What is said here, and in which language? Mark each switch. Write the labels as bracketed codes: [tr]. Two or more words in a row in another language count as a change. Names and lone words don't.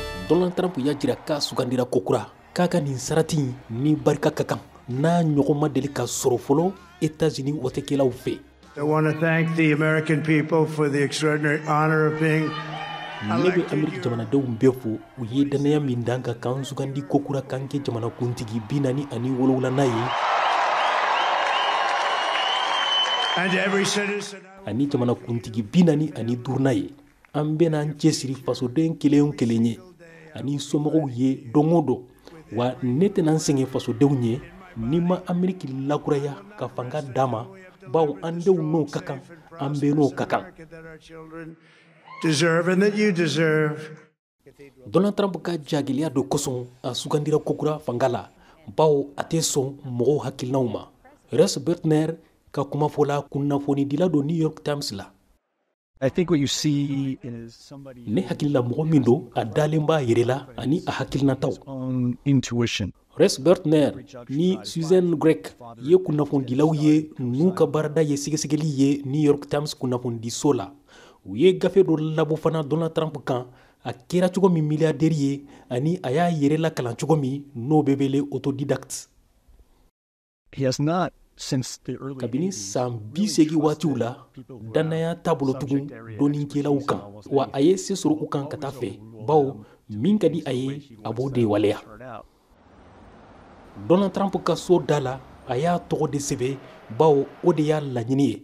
[bm] Donald Trump ya jira k'a sugandira kokura k'a ka nin sarati ni barika ka kan n'a ɲɔgɔn ma deli ka sɔrɔ fɔlɔ États-Unis watekelaw fɛ. [en] I want to thank the American people for the extraordinary honor of being [bm] ne bɛ Ameriki jamanadenw bɛɛ fo u ye danaya min dan ka kan sugandi kokura kan kɛ jamanakuntigi 47 ye. [en] And every citizen [bm] ani jamanakuntigi 45 ye. An bɛna an cɛsiri fasoden kelen kelen ye ani somɔgɔw ye don o don wa ne tɛna n sɛgɛn fasodenw ye ni ma Ameriki lakuraya ka fanga d'a ma bawo an denw n'o ka kan an bɛɛ n'o ka kan. [en] deserve and that you deserve. [bm] Donald Trump ka jagiliya do kosɔn a sugandira kokura fanga la bawo a tɛ sɔn mɔgɔw hakilinaw ma. Rex Bertner ka kumafɔla kunnafonidila do New York Times la. [en] I think what you see is somebody [bm] ne hakilila mɔgɔ min do a dalen b'a yɛrɛ la ani a hakilinataw. [en] own intuition. [bm] Rex Bertner ni Susan Greg ye kunnafonidilaw ye n'u ka baarada ye sɛgɛsɛgɛli ye New York Times kunnafonidiso la. U ye gafe do labɔ fana Donald Trump kan a kɛra cogo min miliyardɛri ye ani a y'a yɛrɛ la kalan cogo min n'o bɛ wele autodidact. [en] He has not since the early [bm] kabini san 80 waatiw la dannaya taabolo tugun dɔnnikɛlaw kan wa a ye se sɔrɔ u kan ka taa fɛ bawo min ka di a ye a b'o de waleya. Donald Trump ka so da la a y'a tɔgɔ de sɛbɛ bawo o de y'a laɲini ye.